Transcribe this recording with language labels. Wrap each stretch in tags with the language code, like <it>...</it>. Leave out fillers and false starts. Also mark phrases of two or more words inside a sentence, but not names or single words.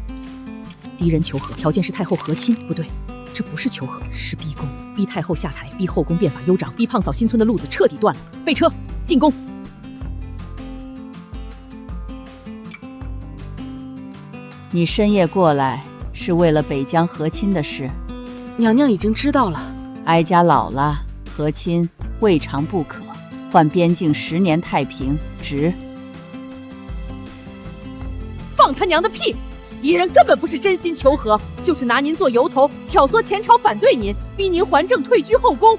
<zh>敵人求和，條件是太后和親，不對，這不是求和，是逼宮，逼太後下台，逼後宮變法悠長，逼胖嫂新村的路子徹底斷了。備車，進宮。你深夜過來是為了北疆和親的事，娘娘已經知道了。哀家老了，和親未嘗不可，換邊境10年太平，值。放他娘的屁！敵人根本不是真心求和，就是拿您做由頭，挑唆前朝反對您，逼您還政退居後宮。</zh>